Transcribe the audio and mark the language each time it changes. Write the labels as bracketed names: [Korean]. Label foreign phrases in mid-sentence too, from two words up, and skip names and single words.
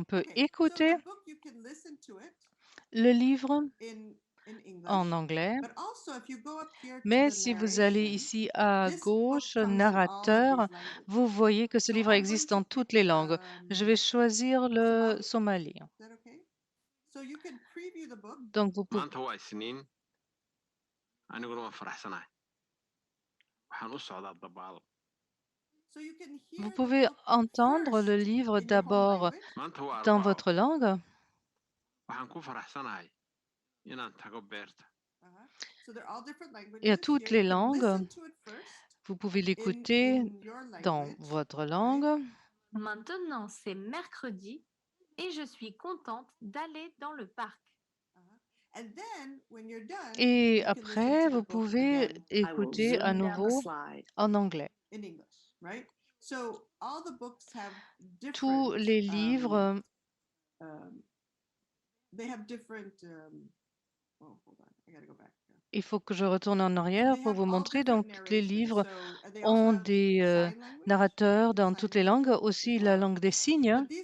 [French] On peut écouter le livre en anglais, mais si vous allez ici à gauche, narrateur, vous voyez que ce livre existe en toutes les langues. Je vais choisir le somali. Donc, [Somali] maanta waa Isniin, aniguna waan faraxsanahay. Waxaan u socdaa dabaal. [French] vous pouvez entendre le livre d'abord [Somali] Maanta waa [French] dans [Somali] Arbaco. [French] votre langue. [Somali] Waxaan ku faraxsanahay inaan tago beerta. [French] Il y a toutes les langues. Vous pouvez l'écouter dans votre langue. Maintenant, c'est mercredi et je suis contente d'aller dans le parc. Et après, vous pouvez [English] I will [French] écouter à [English] zoom down the [French] nouveau [English] slide. [French] en anglais. Tous les livres, il faut que je retourne en arrière pour vous montrer. Donc, tous les livres ont des narrateurs dans toutes les langues, aussi la langue des signes.